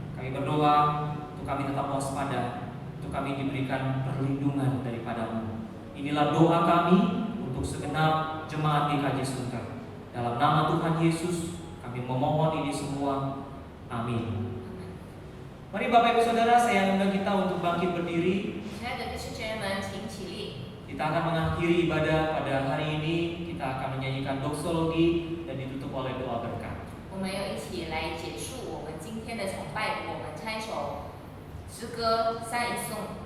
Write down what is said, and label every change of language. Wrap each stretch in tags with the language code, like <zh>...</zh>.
<id>Kami berdoa untuk kami tetap waspada, untuk kami diberikan perlindungan daripadamu. Inilah doa kami untuk segenap jemaat GKJ Sunter. Dalam nama Tuhan Yesus, kami memohon ini semua. Amin. Mari Bapak Ibu Saudara, saya undang kita untuk bangkit berdiri.</id> <zh>亲爱的弟兄姐妹们，请起立。</zh> <id>Kita akan mengakhiri ibadah pada hari ini. Kita akan menyanyikan doksologi dan ditutup oleh doa berkat.</id> <zh>我们要一起来结束我们今天的崇拜。我们唱一首诗歌《三一颂》。</zh>